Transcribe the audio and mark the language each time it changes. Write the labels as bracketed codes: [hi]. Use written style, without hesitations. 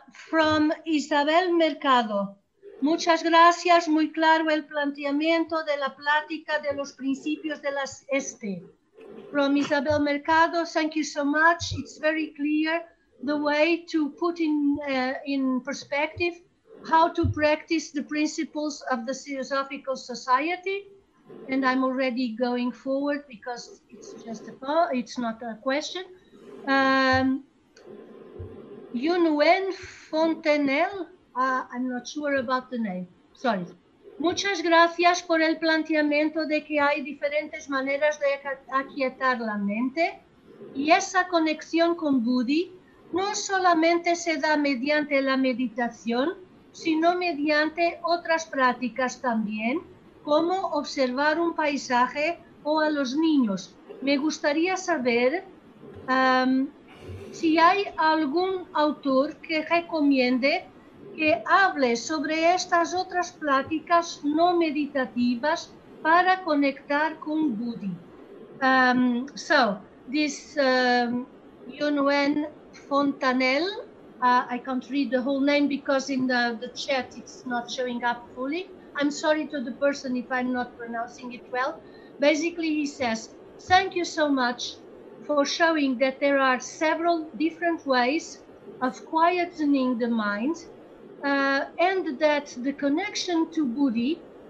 [en] From Isabel Mercado. [es] Muchas gracias, muy claro el planteamiento de la plática de los principios de las este. [en] From Isabel Mercado, thank you so much. It's very clear the way to put in perspective how to practice the principles of the Theosophical Society. And I'm already going forward because it's just a poll, it's not a question. Yunwen Fontenelle, I'm not sure about the name, sorry. [es] Muchas gracias por el planteamiento de que hay diferentes maneras de aquietar la mente y esa conexión con Budi no solamente se da mediante la meditación, sino mediante otras prácticas también, como observar un paisaje o a los niños. Me gustaría saber si hay algún autor que recomiende que hable sobre estas otras pláticas no meditativas para conectar con Budi. [en] So, this Yunwen Fontanel, I can't read the whole name because in the chat it's not showing up fully. I'm sorry to the person if I'm not pronouncing it well. Basically, he says, thank you so much for showing that there are several different ways of quietening the mind, and that the connection to Budi